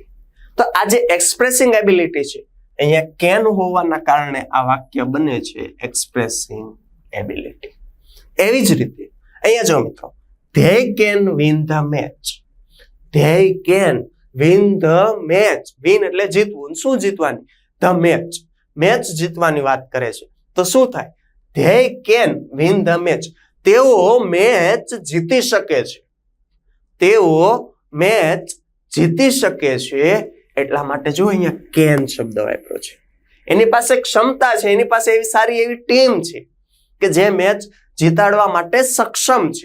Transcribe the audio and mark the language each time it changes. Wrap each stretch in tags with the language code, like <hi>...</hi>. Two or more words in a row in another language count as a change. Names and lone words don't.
<gu>તો આ જે</gu> <en>expressing ability</en> <gu>છે, અહીંયા કેન હોવાના કારણે આ વાક્ય બને છે</gu> <en>expressing ability.</en> <gu>એવી જ રીતે અહીંયા જો મિત્રો,</gu> <en>they can win the match. they can win the match.</en> <gu>win એટલે જીતવું. શું જીતવાની,</gu> <en>the match.</en> <gu>મેચ જીતવાની વાત કરે છે. તો શું થાય,</gu> <en>they can win the match.</en> <gu>તેઓ મેચ જીતી શકે છે. તેઓ મેચ જીતી શકે છે. એટલા માટે જો અહીંયા કેન શબ્દ વાપર્યો છે. એની પાસે ક્ષમતા છે, એની પાસે એવી સારી એવી ટીમ છે કે જે મેચ જીતાડવા માટે સક્ષમ છે.</gu>